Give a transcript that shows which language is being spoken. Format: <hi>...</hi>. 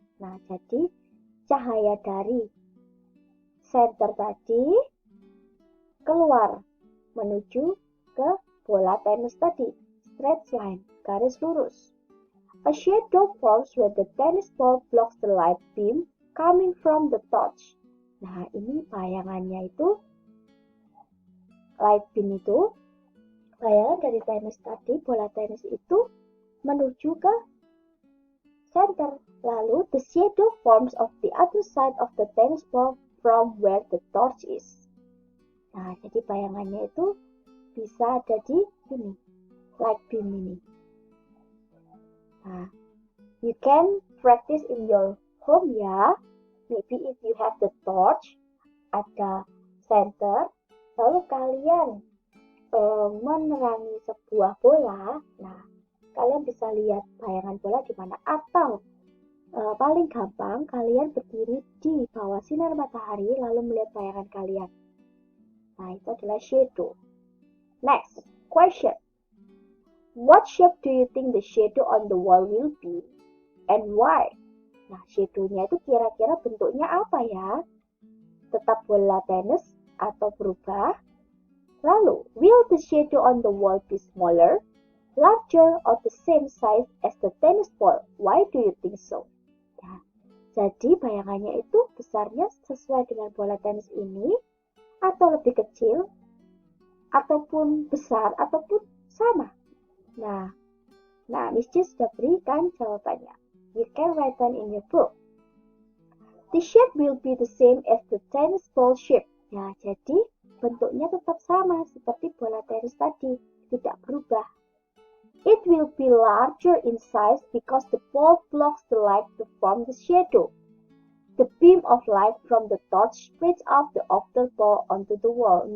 <id>Nah, jadi cahaya dari center tadi keluar menuju ke bola tenis tadi,</id> <en>straight line,</en> <id>garis lurus.</id> <en>A shadow forms when the tennis ball blocks the light beam coming from the torch.</en> <id>Nah, ini bayangannya itu, light beam itu, bayangan dari tenis tadi, bola tenis itu menuju ke center.</id> <en>Lalu, the shadow forms of the other side of the tennis ball from where the torch is.</en> <id>Nah, jadi bayangannya itu bisa ada di sini, light beam ini.</id> <en>Nah, you can practice in your home ya. Maybe if you have the torch,</en> <id>ada center, lalu kalian menerangi sebuah bola. Nah, kalian bisa lihat bayangan bola di mana. Atau paling gampang kalian berdiri di bawah sinar matahari lalu melihat bayangan kalian. Nah, itu adalah shadow.</id> <en>Next, question. What shape do you think the shadow on the wall will be? And why?</en> <id>Nah, shadow-nya itu kira-kira bentuknya apa ya? Tetap bola tenis atau berubah? Lalu,</id> <en>will the shadow on the wall be smaller, larger, or the same size as the tennis ball? Why do you think so?</en> <id>Nah, jadi bayangannya itu besarnya sesuai dengan bola tenis ini, atau lebih kecil, ataupun besar, ataupun sama. Nah, Miss Ci sudah berikan jawabannya.</id> <en>You can write down in your book. The shape will be the same as the tennis ball shape.</en> <id>Ya, jadi bentuknya tetap sama seperti bola tenis tadi, tidak berubah.</id> <en>It will be larger in size because the ball blocks the light to form the shadow. The beam of light from the torch spreads out of the ball onto the wall.</en>